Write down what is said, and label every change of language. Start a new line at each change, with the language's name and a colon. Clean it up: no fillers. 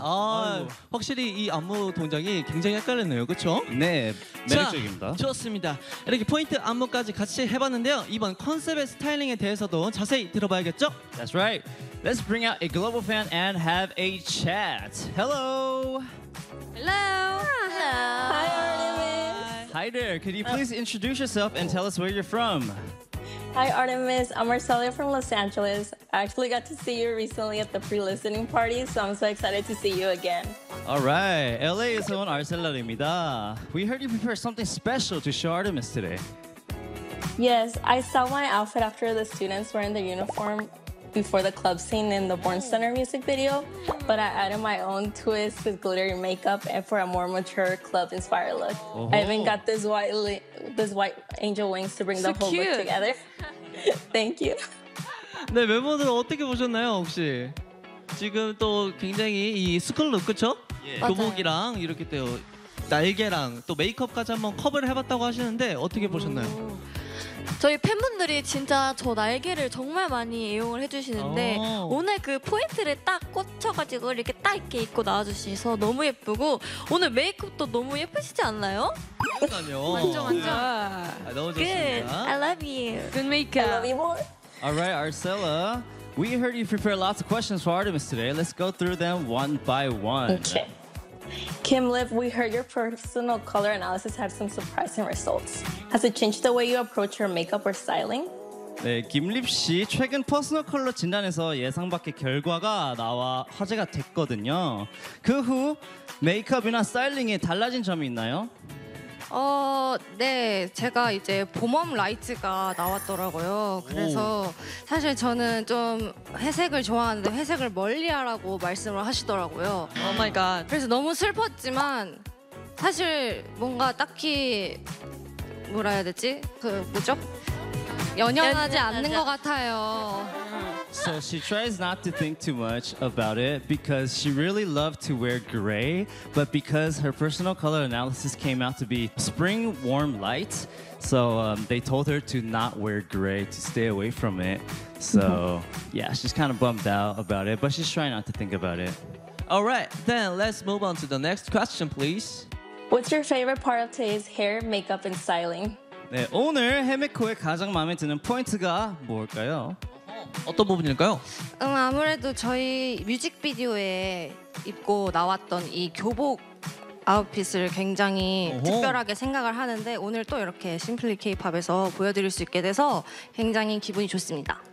Korean: 아, 확실히 이 안무 동작이 굉장히 헷갈렸네요. 그렇죠? 네, 매력적입니다. 자, 좋습니다. 이렇게 포인트 안무까지 같이 해봤는데요. 이번 컨셉의 스타일링에 대해서도 자세히 들어봐야겠죠?
English: That's right. Let's bring out a global fan and have a chat. Hello. Hello. Hello. Hi, Artemis. Hi there. Could you please introduce yourself and tell us where you're from? Hi, Artemis. I'm Marcelia from Los Angeles. I actually got to see you recently at the pre-listening party, so I'm so excited to see you again. All right.
Korean: LA에서 온 Marcelia입니다.
English: We heard you prepare something special to show Artemis today. Yes, I saw my outfit after the students were in their uniform before the club scene in the Born Center music video, but I added my own twist with glittery makeup and for a more mature club-inspired look. Oh. I even got this white angel wings to bring so the whole cute. Look together. Thank you.
Korean: 네, 멤버들 어떻게 보셨나요, 혹시? 지금 또 굉장히 이 스쿨 룩, 그쵸? 교복이랑 yeah. 이렇게 또 날개랑 또 메이크업까지 한번 커버를 해봤다고 하시는데 어떻게 보셨나요? 저희 팬분들이 진짜 저 날개를 정말 많이 애용을 해주시는데 오늘 그 포인트를 딱 꽂혀가지고 이렇게 딱 이렇게 입고 나와주셔서 너무 예쁘고 오늘 메이크업도 너무 예쁘시지 않나요? 그러니까요. 완전 완전. 아, 너무 좋습니다.
English: Good. I love you. Good makeup. I love you more. All right, Arcella. We heard you prepare lots of questions for Artemis today. Let's go through them one by one. Okay. Kim Liv, we heard your personal color analysis had some surprising results. Has it changed the way you approach your makeup or styling?
Korean: 네, 김립 씨 최근 퍼스널 컬러 진단에서 예상 밖의 결과가 나와 화제가 됐거든요. 그 후 메이크업이나 스타일링에 달라진 점이 있나요? 네, 제가 이제 봄웜 라이트가 나왔더라고요. 그래서 사실 저는 좀 회색을 좋아하는데 회색을 멀리하라고 말씀을 하시더라고요.
English: Oh my god.
Korean: 그래서 너무 슬펐지만 사실 뭔가 딱히 뭐라 해야 되지? 그 뭐죠? 연연하지 않는 것 같아요.
English: So she tries not to think too much about it because she really loved to wear gray, but because her personal color analysis came out to be spring warm light, so they told her to not wear gray, to stay away from it. So yeah, she's kind of bummed out about it, but she's trying not to think about it. All right, then let's move on to the next question, please. What's your favorite part of today's hair, makeup, and styling?
Korean: 네, 오늘 헤메코의 가장 마음에 드는 포인트가 뭘까요? 어떤 부분일까요? 아무래도 저희 뮤직비디오에 입고 나왔던 이 교복 아웃핏을 굉장히 어허. 특별하게 생각을 하는데 오늘 또 이렇게 심플리 케이팝에서 보여드릴 수 있게 돼서 굉장히 기분이 좋습니다.